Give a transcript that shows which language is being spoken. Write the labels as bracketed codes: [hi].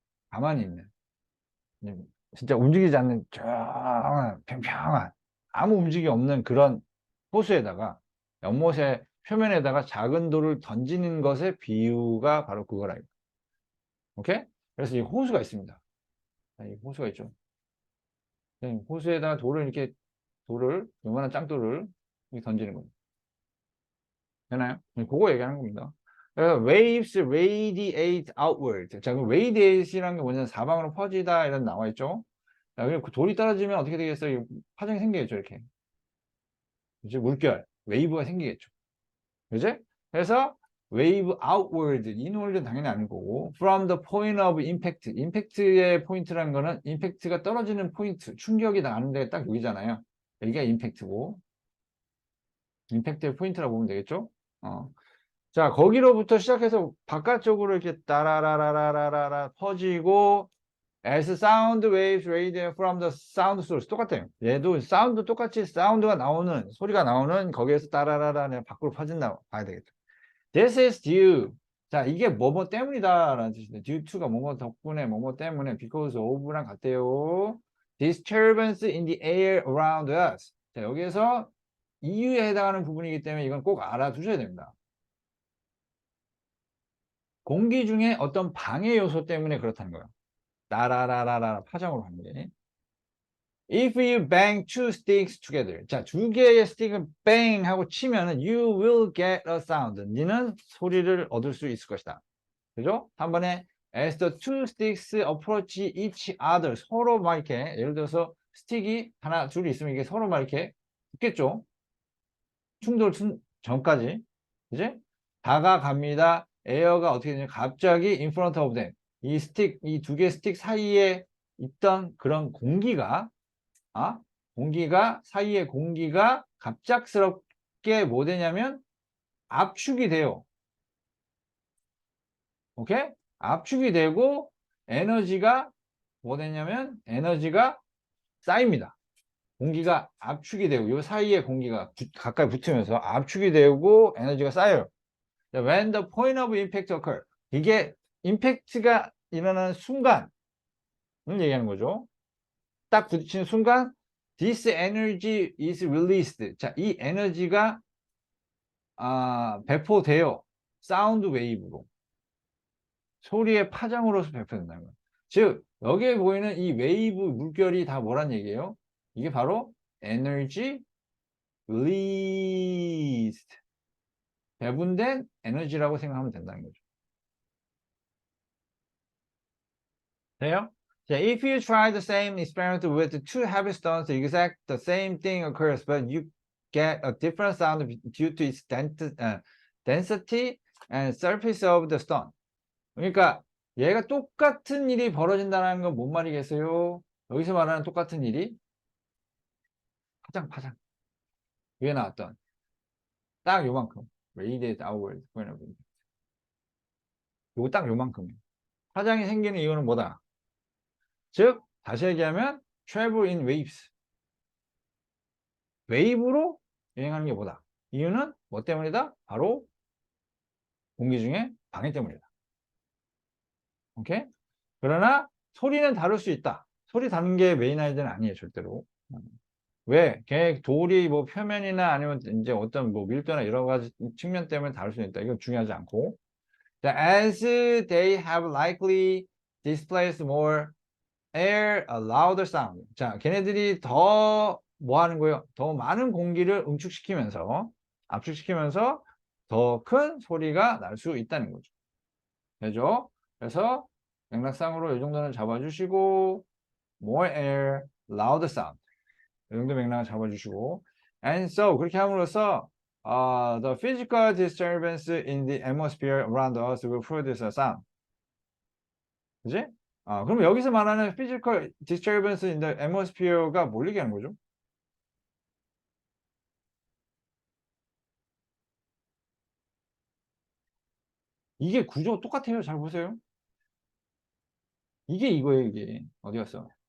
[ko] 가만히 있는. 진짜 움직이지 않는 조용한 평평한 아무 움직임 없는 그런 호수에다가 연못의 표면에다가 작은 돌을 던지는 것의 비유가 바로 그거라. 오케이? 그래서 이 호수가 있습니다. 이 호수가 있죠. 호수에다가 돌을 요만한 짱돌을 이렇게 던지는 겁니다. 되나요? 그거 얘기하는 겁니다. 그래서 [en] waves radiate outward. [ko] 자, 그럼 radiate이라는 게 뭐냐면 사방으로 퍼지다 이런 나와 있죠. 자, 그리고 그 돌이 떨어지면 어떻게 되겠어요? 파장이 생기겠죠, 이렇게. 이제 물결, 웨이브가 생기겠죠. 그지? 그래서 [en] wave outward, inward는 [ko] 당연히 아닐 거고, [en] from the point of impact. [ko] 임팩트의 포인트라는 거는 임팩트가 떨어지는 포인트, 충격이 나는 데가 딱 여기잖아요. 여기가 임팩트고, 임팩트의 포인트라고 보면 되겠죠? 자, 거기로부터 시작해서 바깥쪽으로 이렇게 따라라라라라라 퍼지고 [en] as sound waves radiate from the sound source [ko] 똑같아요. 얘도 사운드 똑같이 사운드가 나오는 소리가 나오는 거기에서 따라라라 밖으로 퍼진다고 봐야 되겠죠. [en] This is due. [ko] 자, 이게 뭐뭐 때문이다 라는 뜻인데 due to가 뭐뭐 덕분에 뭐뭐 때문에 because of랑 같대요. [en] Disturbance in the air around us. [ko] 자, 여기에서 이유에 해당하는 부분이기 때문에 이건 꼭 알아두셔야 됩니다. 공기 중에 어떤 방해 요소 때문에 그렇다는 거예요. 따라라라라 파장으로 하는 게. [en] If you bang two sticks together. [ko] 자, 두 개의 스틱을 bang 하고 치면은 [en] you will get a sound. [ko] 니는 소리를 얻을 수 있을 것이다. 그죠? 한 번에 [en] as the two sticks approach each other. [ko] 서로 막 이렇게 예를 들어서 스틱이 하나, 둘이 있으면 이게 서로 막 이렇게 붙겠죠? 충돌 전까지. 그지? 다가갑니다. 에어가 어떻게 되냐면 갑자기 [en] in front of them. [ko] 이 두 개의 스틱 사이에 있던 그런 공기가 사이에 공기가 갑작스럽게 뭐 되냐면 압축이 돼요. 오케이? 압축이 되고 에너지가 뭐 되냐면 에너지가 쌓입니다. 공기가 압축이 되고 이 사이에 공기가 가까이 붙으면서 압축이 되고 에너지가 쌓여요. [en] When the point of impact occur. [ko] 이게 임팩트가 일어나는 순간을 얘기하는 거죠. 딱 부딪히는 순간 [en] this energy is released. [ko] 자, 이 에너지가 배포돼요. 사운드 웨이브로. 소리의 파장으로서 배포된다는 거예요. 즉, 여기에 보이는 이 웨이브 물결이 다 뭐란 얘기예요? 이게 바로 에너지 released. 배분된 에너지라고 생각하면 된다는 거죠. 돼요? 자, [en] if you try the same experiment with two heavy stones, the exact the same thing occurs, but you get a different sound due to its density and surface of the stone. [ko] 그러니까 얘가 똑같은 일이 벌어진다는 건 뭔 말이겠어요? 여기서 말하는 똑같은 일이 파장. 위에 나왔던 딱 요만큼. [en] radiate outward. [ko] 요거 딱 요만큼이에요. 파장이 생기는 이유는 뭐다? 즉, 다시 얘기하면 [en] travel in waves. [ko] 웨이브로 여행하는 게 뭐다? 이유는 뭐 때문이다? 바로 공기 중에 방해 때문이다. 오케이? 그러나 소리는 다룰 수 있다. 소리 다루는 게 메인 아이디어는 아니에요, 절대로. 왜? 걔 돌이 뭐 표면이나 아니면 이제 어떤 뭐 밀도나 여러 가지 측면 때문에 다룰 수 있다. 이건 중요하지 않고. 자, [en] as they have likely displaced more air, a louder sound. [ko] 자, 걔네들이 더 뭐 하는 거예요? 더 많은 공기를 응축시키면서, 압축시키면서 더 큰 소리가 날 수 있다는 거죠. 되죠? 그래서 맥락상으로 이 정도는 잡아주시고, [en] more air, louder sound. [ko] 이 정도 맥락을 잡아주시고, [en] and so [ko] 그렇게 함으로써 [en] the physical disturbance in the atmosphere around us will produce a sound. [ko] 그지? 그럼 여기서 말하는 [en] physical disturbance in the atmosphere [ko] 가 뭘 얘기하는 거죠? 이게 구조 똑같아요. 잘 보세요. 이게 이거예요, 이게. 어디 갔어?